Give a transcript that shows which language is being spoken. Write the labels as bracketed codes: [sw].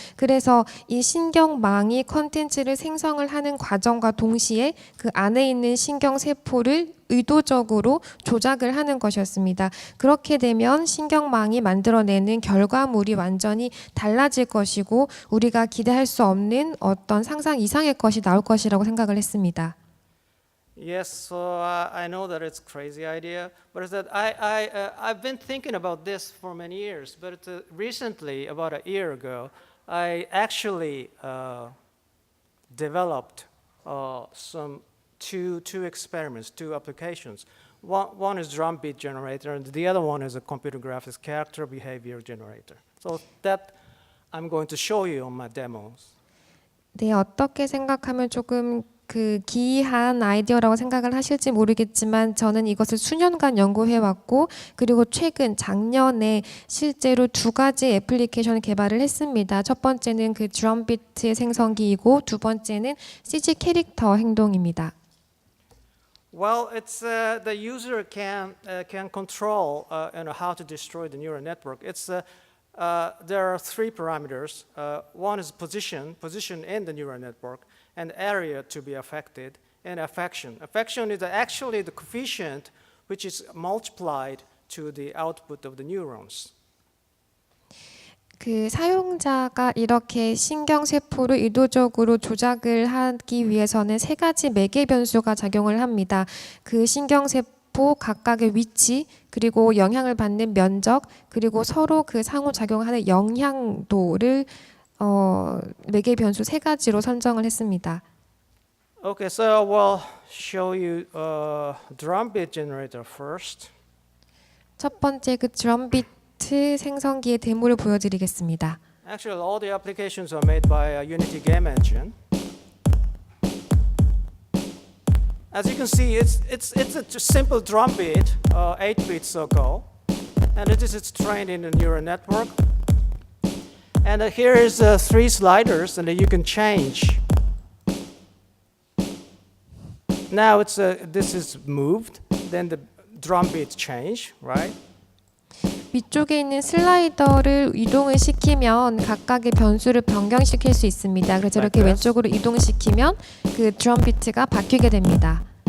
[ko] 그래서 이 신경망이 컨텐츠를 생성을 하는 과정과 동시에 그 안에 있는 신경세포를 의도적으로 조작을 하는 것이었습니다. 그렇게 되면 신경망이 만들어내는 결과물이 완전히 달라질 것이고 우리가 기대할 수 없는 어떤 상상 이상의 것이 나올 것이라고 생각을 했습니다. [en] Yes, so I know that it's a crazy idea, but it's that I've been thinking about this for many years, but recently, about a year ago, I actually developed some two experiments, two applications. One is drum beat generator, and the other one is a computer graphics character behavior generator. So that I'm going to show you on my demos. [ko] 네, 어떻게 생각하면 조금 그 기이한 아이디어라고 생각을 하실지 모르겠지만 저는 이것을 수년간 연구해 왔고 그리고 최근 작년에 실제로 두 가지 애플리케이션을 개발을 했습니다. 첫 번째는 그 드럼 비트 생성기이고 두 번째는 CG 캐릭터 행동입니다. [en] Well, it's the user can control how to destroy the neural network. There are three parameters. One is position in the neural network, and area to be affected, and affection. Affection is actually the coefficient which is multiplied to the output of the neurons. [ko] 그 사용자가 이렇게 신경세포를 의도적으로 조작을 하기 위해서는 세 가지 매개 변수가 작용을 합니다. 그 신경세포 각각의 위치, 그리고 영향을 받는 면적, 그리고 서로 그 상호작용하는 영향도를 매개 변수 세 가지로 선정을 했습니다. [en] Okay, so we'll show you drum beat generator first. [ko] 첫 번째 그 드럼 비트 생성기의 데모를 보여드리겠습니다. [en] Actually, all the applications are made by Unity Game Engine. As you can see, it's a simple drum beat, 8-bit circle, and this is trained in a neural network. And here is 3 sliders, and you can change. Now this is moved, then the drum beats change, right? [ko] 위쪽에 있는 슬라이더를 이동을 시키면 각각의 변수를 변경시킬 수 있습니다. 그래서 이렇게 [en] Like this. [ko] 왼쪽으로 이동시키면 그 드럼 비트가 바뀌게 됩니다.